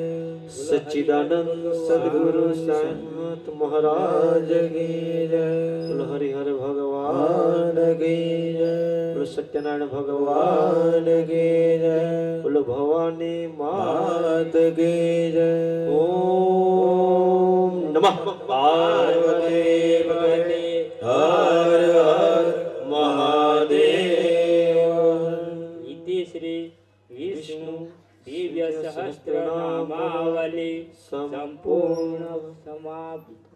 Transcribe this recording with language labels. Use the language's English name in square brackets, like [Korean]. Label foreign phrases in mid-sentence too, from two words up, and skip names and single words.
[Hindi] सच्चिदानंद सदगुरु साईनाथ महाराज राज की जय बोलो हरिहर भगवान मान की जय बोलो सत्यनारायण भगवान मान की जय बोलो भवानी माँ मात की जय [Sanskrit] ओम नमः पार्वती पते हर हर महादेव इति श्री विष्णु दिव्य सहस्त्र नामावली संपूर्ण समाप्त।